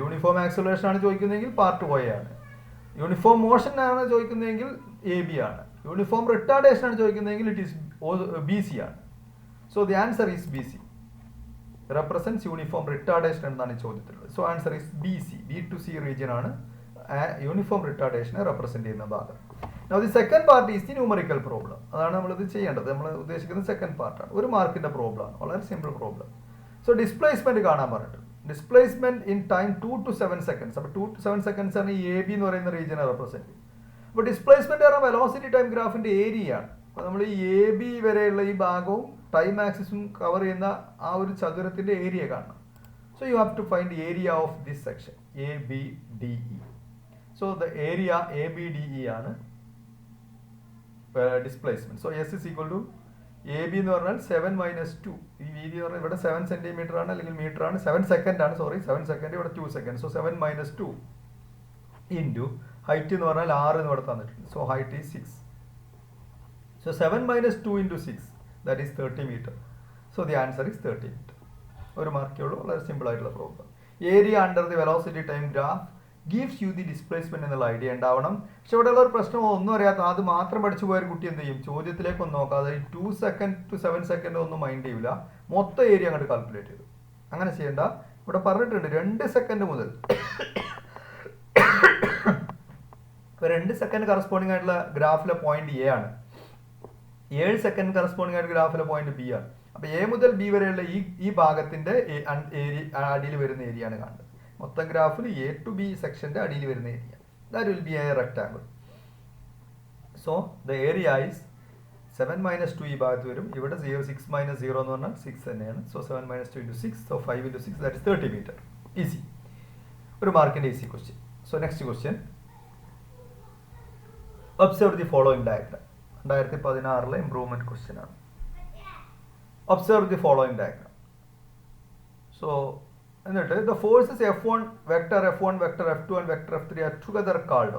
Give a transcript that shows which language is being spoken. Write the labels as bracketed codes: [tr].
[ml] Uniform acceleration ആണ് ചോദിക്കുന്നതെങ്കിൽ part OA ആണ്. Uniform motion ആണ് ചോദിക്കുന്നതെങ്കിൽ AB ആണ്. യൂണിഫോം റിട്ടാർഡേഷൻ ആണ് ചോദിക്കുന്നതെങ്കിൽ ഇറ്റ് ഈസ് BC ആണ്. [en] So the answer is BC. [ml] Represents uniform retardation എന്നാണ് ഈ ചോദ്യത്തിലുള്ളത്. So answer is BC. B to C region ആണ് uniform റിട്ടാർഡേഷനെ represent ചെയ്യുന്ന ഭാഗം. [en] Now the second part is the numerical problem. [ml] അതാണ് നമ്മളിത് ചെയ്യേണ്ടത്. നമ്മൾ ഉദ്ദേശിക്കുന്നത് സെക്കൻഡ് പാർട്ടാണ്. ഒരു മാർക്കിന്റെ പ്രോബ്ലം ആണ്, വളരെ സിമ്പിൾ പ്രോബ്ലം. സോ ഡിസ്പ്ലേസ്മെന്റ് കാണാൻ പറഞ്ഞിട്ട്, displacement in time 2 to 7 seconds. അപ്പോൾ 2 to 7 seconds ആണ് ഈ AB എന്ന് പറയുന്ന റീജിയനെ റെപ്രസെന്റ് ചെയ്യും. അപ്പോൾ ഡിസ്പ്ലേസ്മെന്റ് പറഞ്ഞാൽ വെലോസിറ്റി ടൈം ഗ്രാഫിന്റെ ഏരിയ ആണ്. അപ്പോൾ നമ്മൾ ഈ AB വരെയുള്ള ഈ ഭാഗവും ടൈം ആക്സിസും കവർ ചെയ്യുന്ന ആ ഒരു ചതുരത്തിന്റെ ഏരിയ കാണണം. [en] So you have to find area of this section ABDE. [ml] So the area ABDE ആണ് displacement. So [en] S is equal to AB [ml] എന്ന് പറഞ്ഞാൽ 7 minus 2. ഈ വീതി എന്ന് പറഞ്ഞാൽ ഇവിടെ 7 സെന്റിമീറ്റർ ആണ്, അല്ലെങ്കിൽ മീറ്റർ ആണ്. 7 സെക്കൻഡ് ആണ്, 7 സെക്കൻഡ്, ഇവിടെ 2 second. So 7 minus 2 into height എന്ന് പറഞ്ഞാൽ 6 എന്ന് ഇവിടെ തന്നിട്ടുണ്ട്. [en] So height is 6. So 7 minus 2 into 6, that is 30 meter. So the answer is 30 meter. [ml] ഒരു മാർക്കേ ഉള്ളൂ, വളരെ സിമ്പിൾ ആയിട്ടുള്ള problem. [en] area under the velocity time graph gives you the displacement [ml] എന്നുള്ള ഐഡിയ ഉണ്ടാവണം. പക്ഷെ ഇവിടെയുള്ള ഒരു പ്രശ്നം, ഒന്നും അറിയാത്ത അത് മാത്രം പഠിച്ചു പോയ കുട്ടി എന്ത് ചെയ്യും, ചോദ്യത്തിലേക്ക് ഒന്നും നോക്കാതെ 2 second to 7 second ഒന്നും മൈൻഡ് ചെയ്യില്ല, മൊത്തം ഏരിയ അങ്ങോട്ട് കാൽക്കുലേറ്റ് ചെയ്തു. അങ്ങനെ ചെയ്യേണ്ട. ഇവിടെ പറഞ്ഞിട്ടുണ്ട് 2 സെക്കൻഡ് മുതൽ 2 സെക്കൻഡ് കറസ്പോണ്ടിങ് ആയിട്ടുള്ള ഗ്രാഫിലെ പോയിന്റ് A ആണ്, 7 സെക്കൻഡ് കറസ്പോണ്ടിങ് ആയിട്ട് ഗ്രാഫിലെ പോയിന്റ് B ആണ്. അപ്പോൾ A മുതൽ B വരെയുള്ള ഈ ഭാഗത്തിന്റെ അടിയിൽ വരുന്ന ഏരിയ ആണ് കാണുന്നത്. മൊത്തം ഗ്രാഫിൽ A to B സെക്ഷന്റെ അടിയിൽ വരുന്ന area, [en] That will be a rectangle. So the area is 7 minus 2 [ml] ഈ ഭാഗത്ത് വരും. [en] ഇവിടെ 6 minus 0 എന്ന് പറഞ്ഞാൽ 6 തന്നെയാണ്. So 7 minus 2 into 6, so 5 into 6, that is 30 meter. [ml] Easy, ഒരു മാർക്കിന്റെ easy question. [en] So next question, observe the following diagram. [ml] 2016 improvement question ആണ്. [en] Observe the following diagram. So എന്നിട്ട് the forces F1 vector F1 vector F2 and vector F3 are together called.